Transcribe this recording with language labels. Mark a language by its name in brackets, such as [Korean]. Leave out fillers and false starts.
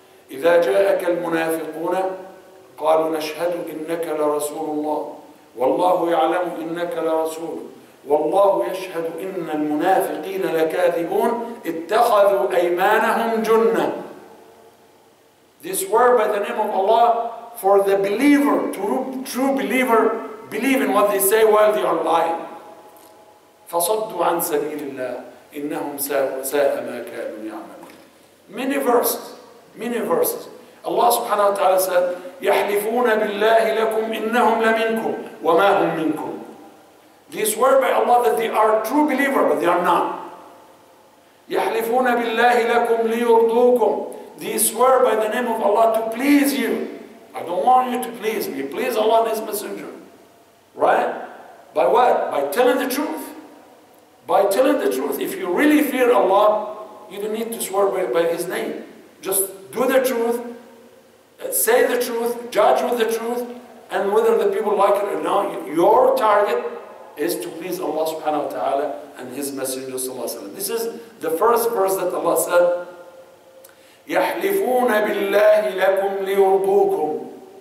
[Arabic] إذا جاءك المنافقون قالوا نشهد إنك لرسول الله والله يعلم إنك لرسول والله يشهد إن المنافقين لكاذبون اتخذوا أيمانهم جنة. [English] They swear by the name of Allah for the believer, true believer, believe in what they say while they are lying. [Arabic] فصدوا عن سبيل الله إنهم ساء ما كانوا يعملون. [English] Many verses. Allah subhanahu wa ta'ala said, [Arabic] يحلفون بالله لكم إنهم لمنكم وما هم منكم. [English] They swear by Allah that they are true believer, but they are not. [Arabic] يحلفون بالله لكم ليرضوكم. [English] They swear by the name of Allah to please you. I don't want you to please me. Please Allah and His Messenger. Right? By what? By telling the truth. By telling the truth. If you really fear Allah, you don't need to swear by His name. Just do the truth, say the truth, judge with the truth, and whether the people like it or not, your target is to please Allah subhanahu wa ta'ala and His Messenger sallallahu alaihi wasallam. This is the first verse that Allah said, [Arabic] يَحْلِفُونَ بِاللَّهِ لَكُمْ لِيُرْضُوكُمْ.